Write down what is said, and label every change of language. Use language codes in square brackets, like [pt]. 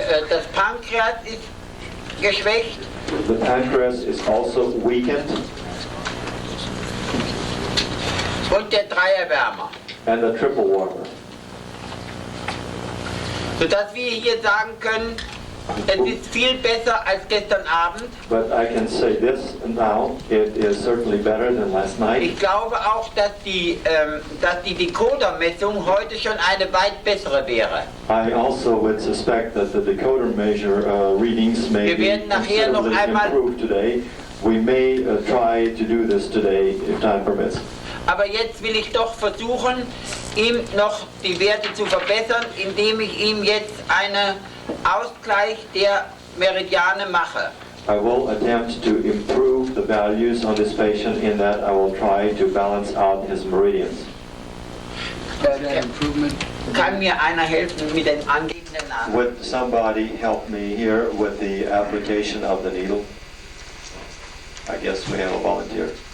[de] Das Pankreas ist geschwächt. [en] The pancreas is also weakened. [de] Und der Dreierwärmer. [en] And the triple warmer. [de] Sodass wir hier sagen können, es ist viel besser als gestern Abend. [en] But I can say this now, it is certainly better than last night. [de] Ich glaube auch, dass die Decoder-Messung heute schon eine weit bessere wäre. [en] I also would suspect that the decoder measure readings may [de] Wir [en] be [de] werden nachher noch [en] considerably [de] einmal- [en] improved today. We may try to do this today if time permits. [de] Aber jetzt will ich doch versuchen, ihm noch die Werte zu verbessern, indem ich ihm jetzt einen Ausgleich der Meridiane mache. [en] I will attempt to improve the values on this patient in that I will try to balance out his meridians. [de] Kann mir einer helfen mit den Anliegen? in der Nase. [en] Would somebody help me here with the application of the needle? I guess we have a volunteer.